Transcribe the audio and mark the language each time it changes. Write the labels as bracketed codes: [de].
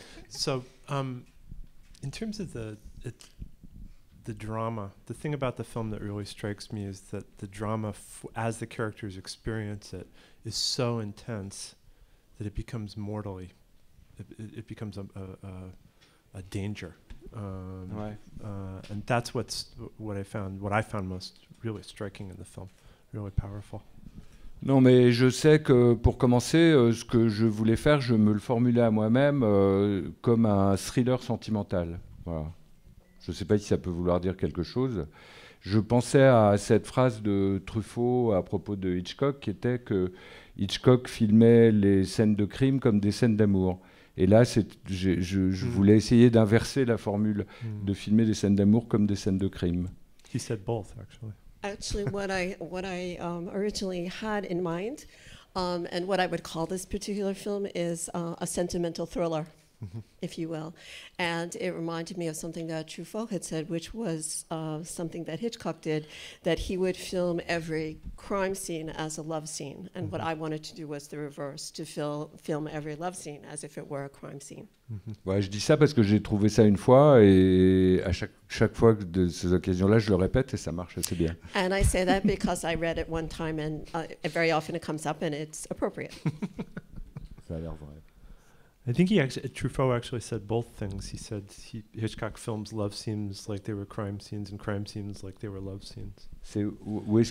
[en] So, in terms of the drama, the thing about the film that really strikes me is that the drama, as the characters experience it, is so intense that it becomes mortally. It becomes a danger. And that's what I found most really striking in the film, really powerful. [fr] Non, mais je sais que pour commencer, ce que je voulais faire, je me le formulais à moi-même comme un thriller sentimental. Voilà. Je ne sais pas si ça peut vouloir dire quelque chose. Je pensais à cette phrase de Truffaut à propos de Hitchcock, qui était que Hitchcock filmait les scènes de crime comme des scènes d'amour. Et là, je voulais essayer d'inverser la formule, de filmer des scènes d'amour comme des scènes de crime. [en] He said both, actually. Actually, what I originally had in mind, and what I would call this particular film is a sentimental thriller, if you will. And it reminded me of something that Truffaut had said, which was something that Hitchcock did, that he would film every crime scene as a love scene. And what I wanted to do was the reverse, to film every love scene as if it were a crime scene. [fr] Ouais, je dis ça parce que j'ai trouvé ça une fois et à chaque fois de ces occasions-là, je le répète et ça marche assez bien. [en] And I say that because I read it one time, and very often it comes up and it's appropriate. [fr] Ça a l'air vrai. [en] I think Truffaut actually said both things. He said Hitchcock films love scenes like they were crime scenes and crime scenes like they were love scenes. [fr] Où est-ce